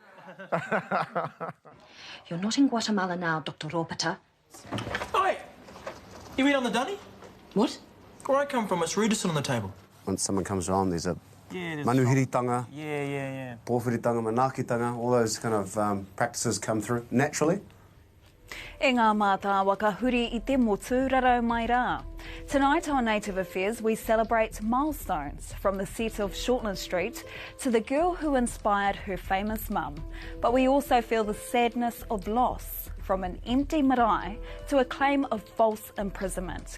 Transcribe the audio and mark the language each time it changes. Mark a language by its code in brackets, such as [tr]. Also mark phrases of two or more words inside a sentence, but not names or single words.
[en] You're not in Guatemala now, Dr. Ropata. Oi! You eat on the dunny? What? Where I come from, it's rudison on the table. When someone comes around, there's a Yeah, manuhiritanga, Yeah. [mi] pōwhiritanga, manakitanga, [en] all those kind of practices come through naturally. [mi] E ngā mātāwa ka huri I te motu rarau mai rā. [en] Tonight on Native Affairs we celebrate milestones from the set of Shortland Street to the girl who inspired her famous mum. But we also feel the sadness of loss, from an empty marae to a claim of false imprisonment.